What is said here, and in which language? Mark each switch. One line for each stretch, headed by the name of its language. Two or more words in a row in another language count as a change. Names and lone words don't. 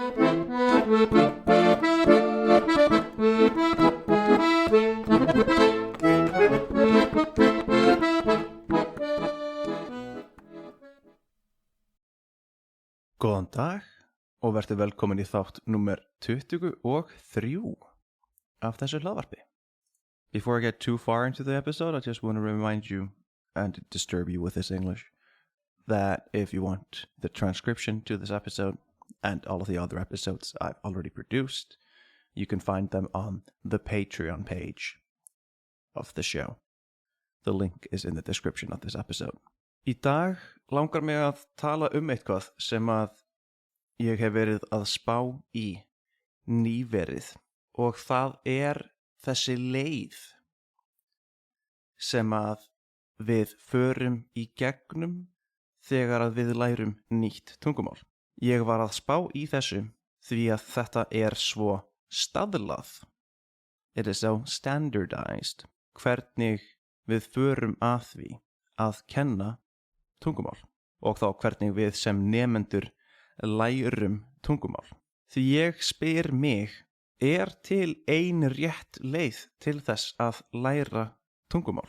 Icelandic: Góðan dag og vertu velkomin í þátt númer 23 af þessu hlaðvarpi.
English: Before I get too far into the episode, I just want to remind you and disturb you with this English that if you want the transcription to this episode and all of the other episodes I've already produced, you can find them on the Patreon page of the show. The link is in the description of this episode.
Icelandic: Í dag langar mig að tala eitthvað sem að ég hef verið að spá í nýverið og það þessi leið sem að við förum í gegnum þegar að við lærum nýtt tungumál. Ég var að spá í þessu því að þetta svo staðlað.
English: It is so standardized
Icelandic: hvernig við förum að því að kenna tungumál og þá hvernig við sem nemendur lærum tungumál. Því ég spyr mig, til ein rétt leið til þess að læra tungumál?